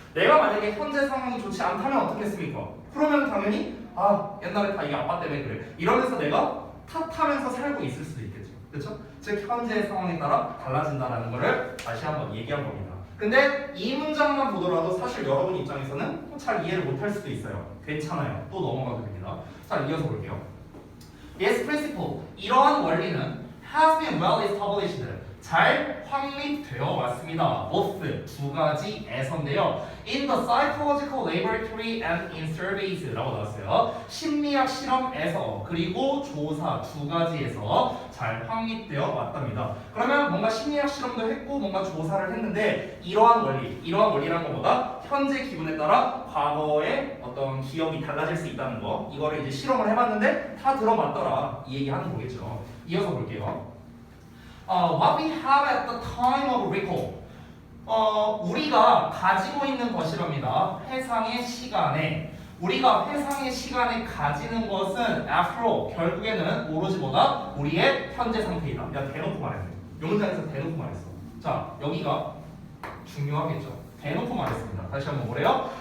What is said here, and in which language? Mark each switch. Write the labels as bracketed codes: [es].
[ko] 내가 만약에 현재 상황이 좋지 않다면 어떻겠습니까? 그러면 당연히 옛날에 다 이게 아빠 때문에 그래 이러면서 내가 탓하면서 살고 있을 수도 있겠죠. 그렇죠? 즉 현재의 상황에 따라 달라진다는 거를 다시 한번 얘기한 겁니다. 근데 이 문장만 보더라도 사실 여러분 입장에서는 잘 이해를 못할 수도 있어요. 괜찮아요. 또 넘어가도 됩니다. 자, 이어서 볼게요. [en] This principle, [ko] 이러한 원리는 [en] has been well established, [ko] 잘 확립되어 왔습니다. both, 두 가지에서인데요. [en] In the psychological laboratory and in surveys [ko] 라고 나왔어요. 심리학 실험에서 그리고 조사 두 가지에서 잘 확립되어 왔답니다. 그러면 뭔가 심리학 실험도 했고 뭔가 조사를 했는데 이러한 원리란 것보다 현재 기분에 따라 과거의 어떤 기억이 달라질 수 있다는 거 이거를 이제 실험을 해봤는데 다 들어맞더라 이 얘기하는 거겠죠. 이어서 볼게요. [en] What we have at the time of recall. [ko] 우리가 가지고 있는 것이랍니다. 회상의 시간에 우리가 회상의 시간에 가지는 것은 after 결국에는 오로지 뭐다? 우리의 현재 상태이다. 내가 대놓고 말했네. 이 문장에서 대놓고 말했어. 자, 여기가 중요하겠죠. 대놓고 말했습니다. 다시 한번 뭐래요?